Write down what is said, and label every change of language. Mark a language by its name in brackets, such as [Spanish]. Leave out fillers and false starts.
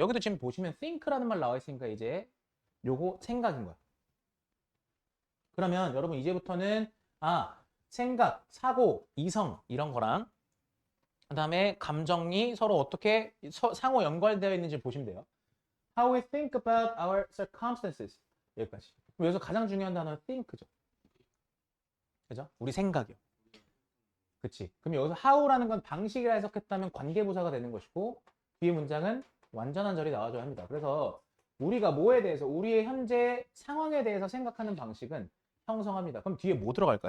[Korean] 여기도 지금 보시면 think라는 말 나와 있으니까 이제 요거 생각인 거야. 그러면 여러분 이제부터는 생각, 사고, 이성 이런 거랑 그다음에 감정이 서로 어떻게 상호 연관되어 있는지 보시면 돼요. [English] How we think about our circumstances. [Korean] 여기까지. 그럼 여기서 가장 중요한 단어는 think죠. 그죠? 우리 생각이요. 그치? 그럼 여기서 how라는 건 방식이라 해석했다면 관계부사가 되는 것이고 뒤에 문장은 완전한 절이 나와줘야 합니다. 그래서 우리가 뭐에 대해서 우리의 현재 상황에 대해서 생각하는 방식은 형성합니다. 그럼 뒤에 뭐 들어갈까?